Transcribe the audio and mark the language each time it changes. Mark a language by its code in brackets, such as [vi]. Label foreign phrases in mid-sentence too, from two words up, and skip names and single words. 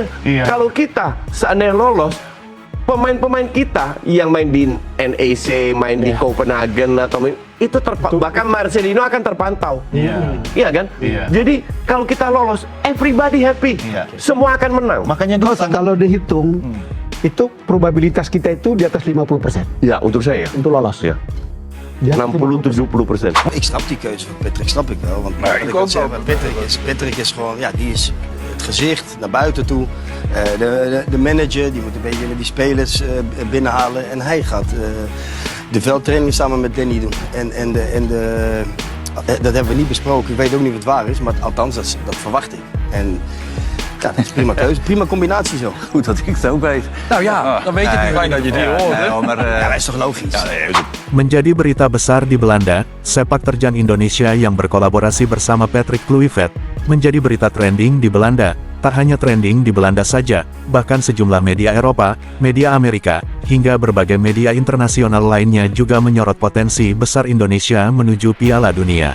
[id] Kalau kita seandainya lolos, pemain-pemain kita yang main di NEC, main di Copenhagen atau itu bahkan Marcelino akan terpantau. Iya kan? Jadi kalau kita lolos, [en] everybody happy. [id] Semua akan menang. Makanya kalau dihitung, itu probabilitas kita itu di atas 50%. Ja, untuk saya. Untuk lolos. Ja. 60-70%. [nl] Ik snap die keuze van Patrick, snap ik wel. Want Patrick is gewoon, ja, die is het gezicht naar buiten toe. De manager, die moet een beetje met die spelers binnenhalen. En hij gaat de veldtraining samen met Danny doen. Dat hebben we niet besproken. Ik weet ook niet wat waar is, maar althans, dat verwacht ik. En ja, dat is prima keuze. Prima combinatie zo. Goed dat ik het ook weet. Nou ja, dan weet je het nu. Fijn dat je die hoort. Ja, dat is toch logisch? [id] Menjadi berita besar di Belanda, sepak terjang Indonesia yang berkolaborasi bersama Patrick Kluivert, menjadi berita trending di Belanda. Tak hanya trending di Belanda saja, bahkan sejumlah media Eropa, media Amerika, hingga berbagai media internasional lainnya juga menyorot potensi besar Indonesia menuju Piala Dunia.